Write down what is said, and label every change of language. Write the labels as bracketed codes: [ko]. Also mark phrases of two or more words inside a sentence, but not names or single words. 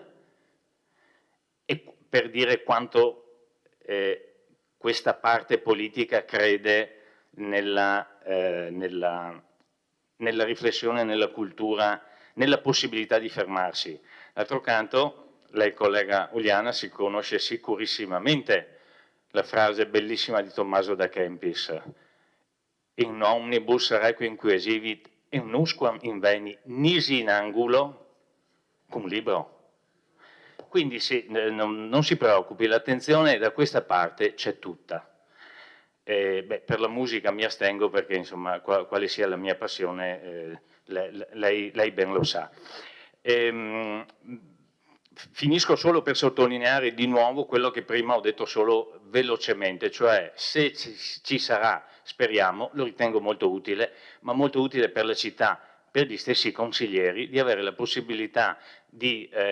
[it] E per dire quanto questa parte politica crede nella riflessione, nella cultura, nella possibilità di fermarsi. D'altro canto, lei, collega Uliana, si conosce sicurissimamente la frase bellissima di Tommaso da Kempis: [la] in omnibus requiem quesivit in nusquam inveni nisi in angulo, cum libro. [it] Quindi sì, non si preoccupi, l'attenzione da questa parte c'è tutta. Per la musica mi astengo perché, insomma, quale sia la mia passione, lei ben lo sa. Finisco solo per sottolineare di nuovo quello che prima ho detto solo velocemente, cioè se ci sarà, speriamo, lo ritengo molto utile, ma molto utile per la città, per gli stessi consiglieri, di avere la possibilità di